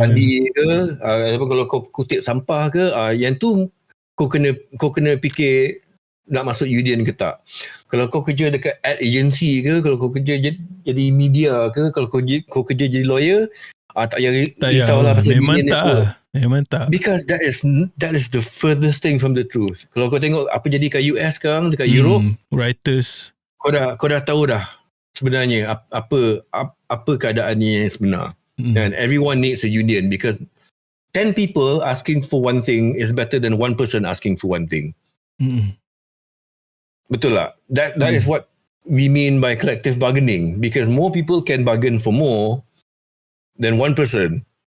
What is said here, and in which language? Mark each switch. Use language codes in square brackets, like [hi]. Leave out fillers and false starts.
[ms] mandi ke, ataupun kalau kau kutip sampah ke, yang tu kau kena fikir nak masuk union ke tak. Kalau kau kerja dekat ad agency ke, kalau kau kerja jadi media ke, kalau kau kerja jadi lawyer, tak payah risaulah pasal union ni semua. Memang tak. [en] Because that is the furthest thing from the truth. [ms] Kalau kau tengok apa jadi kat US sekarang, dekat Europe, [en] writers, [ms] kau dah tahu dah sebenarnya apa keadaannya yang sebenar. [en] And everyone needs a union because 10 people asking for one thing is better than one person asking for one thing. Betul lah. That is what we mean by collective bargaining, because more people can bargain for more than one person.